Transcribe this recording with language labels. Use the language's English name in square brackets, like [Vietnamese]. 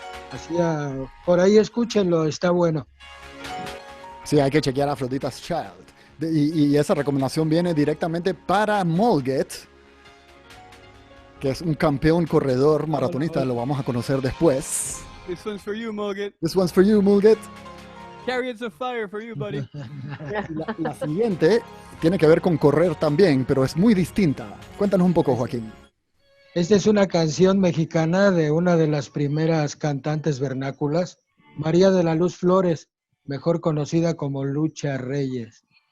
[Spanish] Hacía, por ahí escúchenlo, está bueno. Sí, hay que chequear a Aphrodite's Child. Y esa recomendación viene directamente para Molget, que es un campeón corredor maratonista, lo vamos a conocer después. [English] This one's for you, Mulget. This one's for you, Molget. Chariots of Fire for you, buddy. [Spanish] La siguiente tiene que ver con correr también, pero es muy distinta. Cuéntanos un poco, Joaquín. Esta es una canción mexicana de una de las primeras cantantes vernáculas, María de la Luz Flores, mejor conocida como Lucha Reyes.